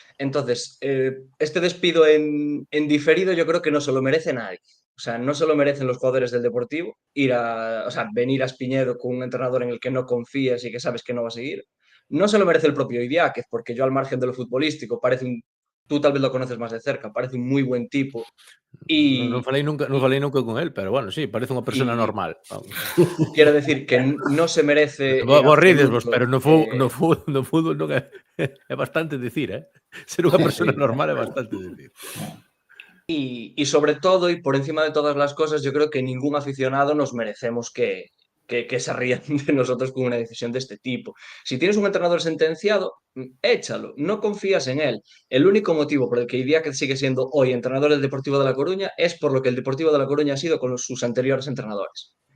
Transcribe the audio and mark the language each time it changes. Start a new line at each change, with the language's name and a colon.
Spanish: Entonces, este despido en diferido yo creo que no se lo merece nadie. O sea, no se lo merecen los jugadores del Deportivo venir a Espiñedo con un entrenador en el que no confías y que sabes que no va a seguir. No se lo merece el propio Idiáquez, porque yo al margen de lo futbolístico tú tal vez lo conoces más de cerca, parece un muy buen tipo.
Galician: Non falei nunca con él, pero bueno, sí, parece unha persona normal.
Spanish: Quiero decir que no se merece.
Galician: Vos rídesvos, pero no fútbol non é bastante decir, ser unha persona normal é bastante decir.
Spanish: Y sobre todo, y por encima de todas las cosas, yo creo que ningún aficionado nos merecemos que se rían de nosotros con una decisión de este tipo. Si tienes un entrenador sentenciado, échalo, no confías en él. El único motivo por el que Idiáquez sigue siendo hoy entrenador del Deportivo de La Coruña es por lo que el Deportivo de La Coruña ha sido con sus anteriores entrenadores.